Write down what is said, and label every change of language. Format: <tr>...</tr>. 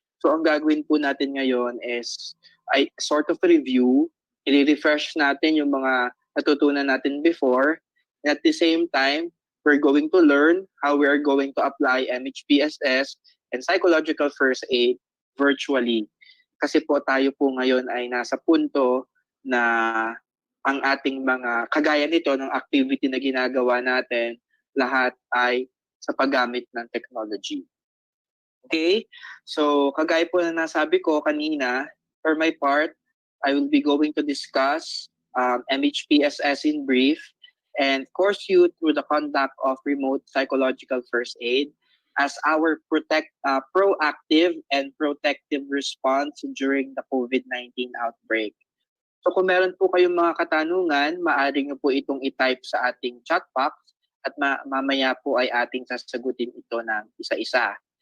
<tl>So ang gagawin po natin ngayon is ay</tl> <en>sort of review,</en> <tl>i-refresh natin yung mga natutunan natin before.</tl> <en>And at the same time, we're going to learn how we are going to apply MHPSS and psychological first aid virtually.</en> <tl>Kasi po tayo po ngayon ay nasa punto na ang ating mga kagaya nito ng activity na ginagawa natin, lahat ay sa paggamit ng technology. Okay?</tl> <en>So,</en> <tl>kagaya po na nasabi ko kanina,</tl> <en>for my part, I will be going to discuss MHPSS in brief and course you through the conduct of remote psychological first aid as our proactive and protective response during the COVID-19 outbreak.</en> <tl>So kung meron po kayong mga katanungan, maaari nyo po itong i-type sa ating chat box at mamaya po ay ating sasagutin ito ng isa-isa.</tl>